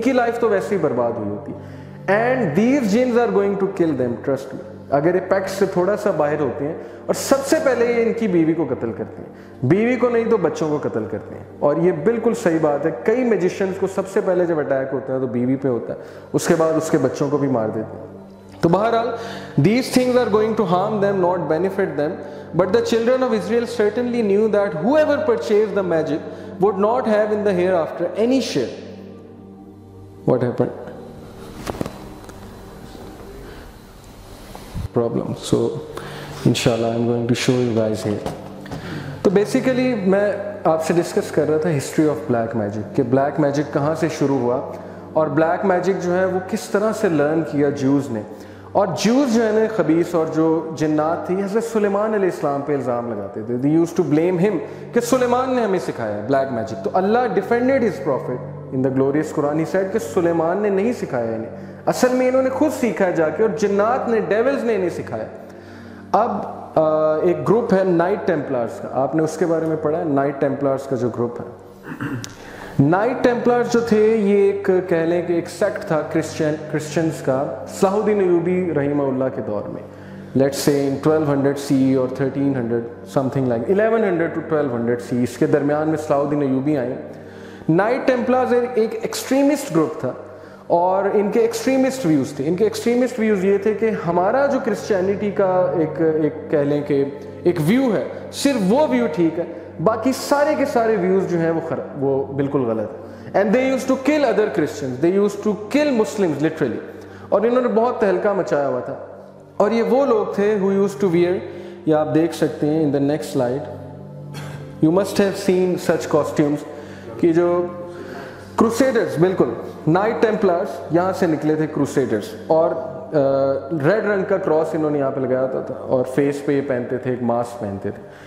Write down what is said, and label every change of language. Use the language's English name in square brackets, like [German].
[Urdu] ان کی لائف تو ویسے ہی برباد ہوئی ہوتی. [English] And these genes are going to kill them, trust me. [Urdu] اگر یہ پیکٹ سے تھوڑا سا باہر ہوتے ہیں، اور سب سے پہلے یہ ان کی بیوی کو قتل کرتے ہیں، بیوی کو نہیں تو بچوں کو قتل کرتے ہیں. اور یہ بالکل صحیح بات ہے. کئی میجیشینز کو سب سے پہلے جب اٹیک ہوتا ہے تو بیوی پہ ہوتا ہے، اس کے بعد اس کے بچوں کو بھی مار دیتے ہیں. تو بہرحال [English] these things are going to harm them, not benefit them. But the children of Israel certainly knew that whoever purchased the magic would not have in the hereafter any share. What happened? Problem. So inshallah I'm going to show you guys here. [Urdu] تو basically میں آپ سے discuss کر رہا تھا history of black magic, کہ black magic کہاں سے شروع ہوا، اور بلیک میجک جو ہے وہ کس طرح سے لرن کیا جوز نے. اور جوز جو ہے نا خبیث، اور جو جنات تھی، حضرت سلیمان علیہ السلام پہ الزام لگاتے تھے. [English] they used to blame him [Urdu] کہ سلیمان نے ہمیں سکھایا بلیک میجک. [English] تو Allah defended his prophet in the glorious Quran. [Urdu] He said کہ سلیمان نے نہیں سکھایا انہیں، اصل میں انہوں نے خود سیکھا ہے جا کے، اور جنات نے، ڈیولز نے انہیں سکھایا. اب ایک گروپ ہے نائٹ ٹیمپلرز کا، آپ نے اس کے بارے میں پڑھا ہے، نائٹ ٹیمپلرز کا جو گروپ ہے. نائٹ ٹیمپلرز جو تھے یہ ایک کہہ لیں کہ ایک سیکٹ تھا کرسچنز کا، صلاح الدین ایوبی رحمہ اللہ کے دور میں. لیٹس سے ان 1200 CE اور 1300 some thing like 1100 to 1200 CE، اس کے درمیان میں صلاح الدین ایوبی آئے. نائٹ ٹیمپلرز ایک ایکسٹریمسٹ گروپ تھا، اور ان کے ایکسٹریمسٹ ویوز تھے. ان کے ایکسٹریمسٹ ویوز یہ تھے کہ ہمارا جو کرسچینٹی کا ایک کہہ لیں کہ ایک ویو ہے، صرف وہ ویو ٹھیک ہے، باقی سارے کے سارے ویوز جو ہیں وہ بالکل غلط ہیں. [English] And they use to kill other Christians, they use to kill Muslims literally. [Urdu] اور انہوں نے بہت تہلکہ مچایا ہوا تھا. اور یہ وہ لوگ تھے [English] who used to wear، [Urdu] یہ آپ دیکھ سکتے ہیں [English] in the next slide, you must have seen such costumes, [Urdu] کہ جو کروسیڈرز، بالکل نائٹ ٹیمپلرز یہاں سے نکلے تھے کروسیڈرز، اور ریڈ رنگ کا کراس انہوں نے یہاں پہ لگایا ہوتا تھا، اور فیس پہ یہ پہنتے تھے، ایک ماسک پہنتے تھے.